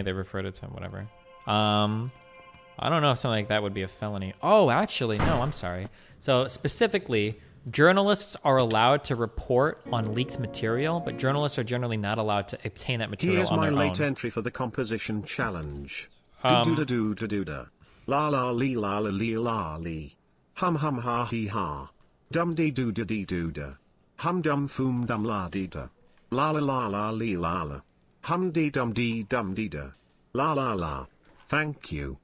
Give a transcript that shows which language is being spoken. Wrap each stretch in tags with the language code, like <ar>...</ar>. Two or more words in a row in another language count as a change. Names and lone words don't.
<en>They referred it to him. Whatever. I don't know if something like that would be a felony. Oh, actually, no. I'm sorry. So specifically, journalists are allowed to report on leaked material, but journalists are generally not allowed to obtain that material Here's on their my own. late entry for the composition challenge. Do-do-da-do-da-do-da. La-la-lee-la-la-lee-la-lee. Hum-hum-ha-hee-ha. Dum-dee-doo-da-dee-doo-da. Hum-dum-foom-dum-la-dee-da. La-la-la-la-lee-la-la. Hum-dee-dum-dee-dum-dee-da. La-la-la. Thank you.</en>